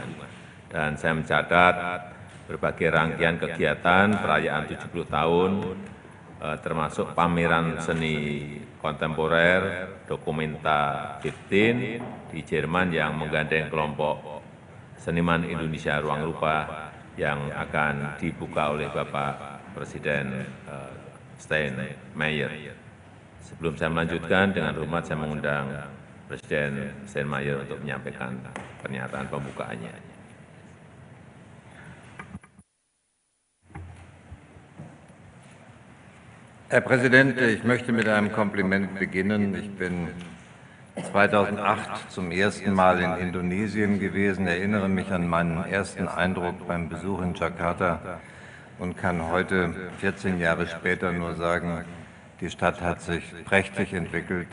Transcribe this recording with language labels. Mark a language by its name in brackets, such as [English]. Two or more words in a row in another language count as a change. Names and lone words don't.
[Indonesian] Dan saya mencatat berbagai rangkaian kegiatan perayaan 70 tahun, termasuk pameran seni kontemporer Documenta 15 di Jerman yang menggandeng kelompok seniman Indonesia Ruang Rupa yang akan dibuka oleh Bapak Presiden Steinmeier. Sebelum saya melanjutkan, dengan hormat saya mengundang Presiden Steinmeier untuk menyampaikan pernyataan pembukaannya. [German] Herr Präsident, ich möchte mit einem Kompliment beginnen. Ich bin 2008 zum ersten Mal in Indonesien gewesen, erinnere mich an meinen ersten Eindruck beim Besuch in Jakarta und kann heute, 14 Jahre später, nur sagen, die Stadt hat sich prächtig entwickelt.